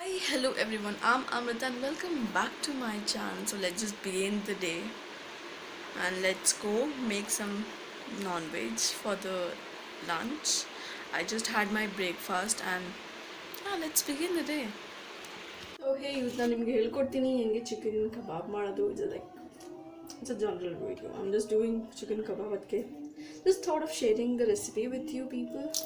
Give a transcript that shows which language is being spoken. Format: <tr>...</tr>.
<en>Hello everyone, I'm Amrita and welcome back to my channel. So let's just begin the day and let's go make some non-veg for the lunch. I just had my breakfast and let's begin the day.</en> <kn>So hey, ಇವತ್ತು ನಾನು ನಿಮಗೆ ಹೇಳ್ಕೊಡ್ತೀನಿ ಹೆಂಗೆ chicken ಕಬಾಬ್ ಮಾಡೋದು.</kn> <en>It's a general video. I'm just doing chicken kebab ಅದಕ್ಕೆ just thought of sharing the recipe with you people.</en>